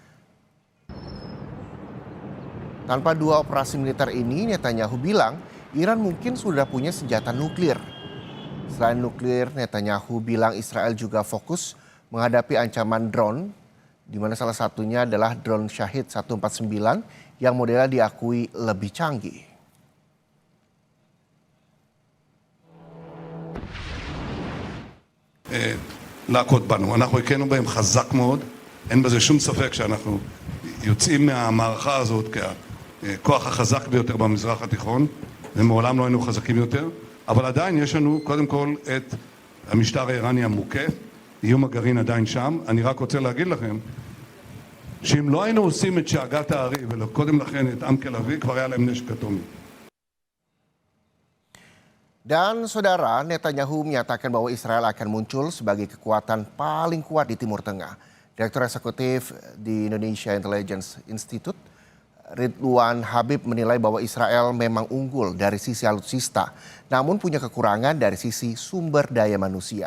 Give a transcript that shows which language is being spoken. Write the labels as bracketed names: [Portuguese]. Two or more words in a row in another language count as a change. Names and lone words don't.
[Indonesian] Tanpa dua operasi militer ini, Netanyahu bilang Iran mungkin sudah punya senjata nuklir. Selain nuklir, Netanyahu bilang Israel juga fokus menghadapi ancaman drone, di mana salah satunya adalah drone Shahid 149 yang modelnya diakui lebih canggih. [Hebrew] להכות בנו. אנחנו הכינו בהם חזק מאוד, אין בזה שום ספק שאנחנו יוצאים מהמערכה הזאת ככוח החזק ביותר במזרח התיכון, ומעולם לא היינו חזקים יותר, אבל עדיין יש לנו קודם כל את המשטר האיראני המוכה, איום הגרעין עדיין שם. אני רק רוצה להגיד לכם, שאם לא היינו עושים את שאגת הארי וקודם לכן את עם כלבי, כבר היה להם נשק אטומי. [Indonesian] Dan saudara, Netanyahu menyatakan bahwa Israel akan muncul sebagai kekuatan paling kuat di Timur Tengah. Direktur Eksekutif di Indonesia Intelligence Institute, Ridwan Habib menilai bahwa Israel memang unggul dari sisi alutsista, namun punya kekurangan dari sisi sumber daya manusia.